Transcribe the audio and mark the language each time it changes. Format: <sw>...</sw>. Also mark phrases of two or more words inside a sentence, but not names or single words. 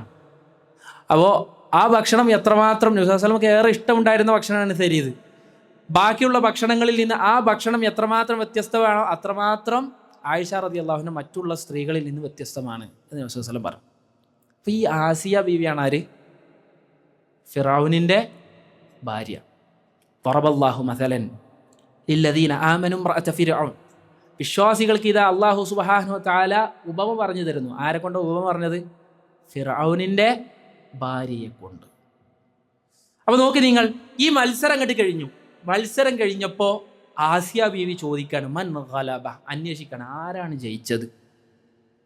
<ml>അപ്പോൾ ആ ഭക്ഷണം എത്രമാത്രം നബി</ml> <ar>صلى الله عليه وسلم</ar> <ml>ഏറെ ഇഷ്ടമുണ്ടായിരുന്ന ഭക്ഷണമാണ് സരീദ്. ബാക്കിയുള്ള ഭക്ഷണങ്ങളിൽ നിന്ന് ആ ഭക്ഷണം എത്രമാത്രം വ്യത്യസ്തമാണോ അത്രമാത്രം ആയിഷ</ml> <ar>رضي الله عنها</ar> <ml>മറ്റുള്ള സ്ത്രീകളിൽ നിന്ന് വ്യത്യസ്തമാണ് എന്ന് നബി</ml> <ar>صلى الله عليه وسلم</ar> <ml>പറഞ്ഞു. അപ്പോൾ ഈ ആസിയ ബീവിയാണ് ആര്? ഫിറൗനിൻ്റെ ഭാര്യ.</ml> <ar>ضربallahu مثلا للذين آمنوا امرأة فرعون,</ar> <ml>വിശ്വാസികൾക്ക് ഇതാ</ml> <ar>الله سبحانه وتعالى</ar> <ml>ഉപമ പറഞ്ഞു തരുന്നു. ആരെ കൊണ്ട് ഉപമ പറഞ്ഞത്? ഫിറഔനിൻ്റെ ഭാര്യയെ കൊണ്ട്. അപ്പോൾ നോക്കി നിങ്ങൾ, ഈ മത്സരം അങ്ങോട്ട് കഴിഞ്ഞു. മത്സരം കഴിഞ്ഞപ്പോൾ ആസിയ ബീവി ചോദിക്കാണ്</ml> <ar>من غلب,</ar> <ml>അന്വേഷിക്കണം ആരാണ് ജയിച്ചത്.</ml>